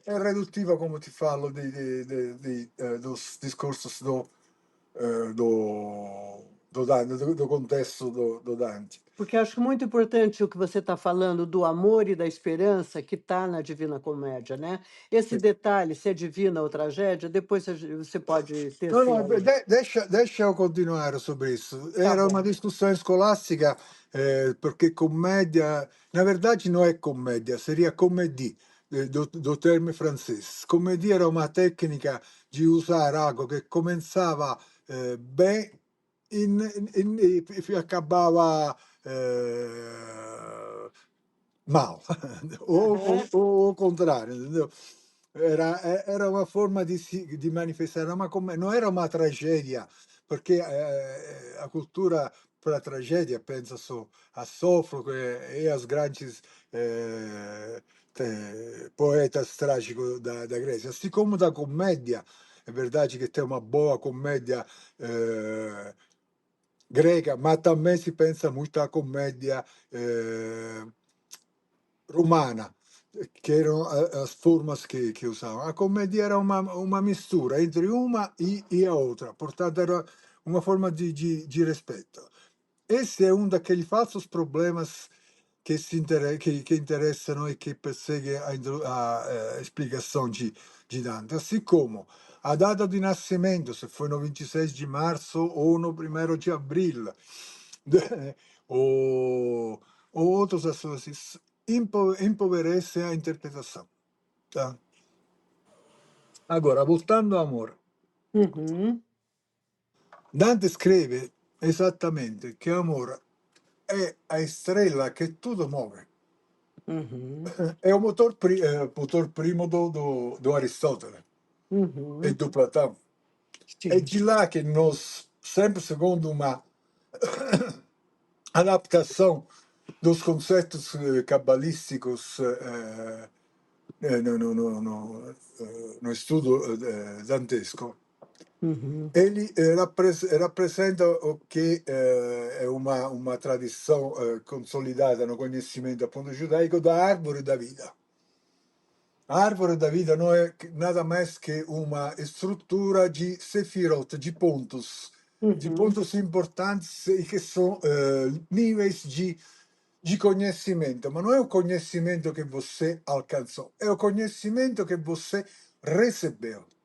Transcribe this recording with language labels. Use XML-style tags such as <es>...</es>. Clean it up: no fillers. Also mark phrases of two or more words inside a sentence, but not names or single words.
<pt>é redutiva, como ti falo, dos discursos do do contexto do Dante. Porque acho muito importante o que você está falando do amor e da esperança que está na Divina Comédia, né? Esse detalhe, se é divina ou tragédia, depois você pode No, tecer no, aí. deixa eu</pt> <it>continuare su</it> <pt>isso. Tá Era uma bom.</pt> <it>discussão scolastica perché commedia,</it> <pt>na verdade não é comédia, seria comédie, do termo francês. Comédie era uma técnica de usar algo que começava bem e acabava mal, Aham. ou o contrário, entendeu? Era uma forma</pt> <it>di manifestare, ma come non era una tragedia, perché</it> <pt>a cultura para a tragédia pensa só a Sófocles e as grandes poetas trágicos da Grécia, assim como da comédia. É verdade que tem uma boa comédia greca, mas também se pensa muito à comédia romana,</pt> <it>che erano</it> <pt>as formas</pt> <it>che usavano.</it> <pt>A commedia era uma mistura entre uma e a outra, portanto era uma forma de respeito. Esse é um daqueles falsos problemas que interessano e que persegue a explicação de Dante, assim como a data de nascimento, se foi no 26 de março ou no 1º de abril, ou, ou outros assuntos, empobrece a interpretação. Tá? Agora, voltando ao amor, Uhum,</pt> <it>Dante scrive esattamente che amore è</it> <pt>a estrela</pt> <it>che tutto muove. uhum, È un motor primo do Aristotele e uhum.</it> <pt>do Platão. É Sim. de lá que nós, sempre segundo uma adaptação dos conceitos cabalísticos no estudo dantesco, Uhum, ele rappresenta o</pt> <it>che è</it> <pt>uma tradição consolidata no conhecimento</pt> <it>appunto giudaico</it> <pt>da árvore da vida. A árvore da vida não é nada mais que uma estrutura de sefirot, de uhum, pontos importantes e que são níveis de conhecimento, mas não é o conhecimento que você alcançou, é o conhecimento que você recebeu,</pt>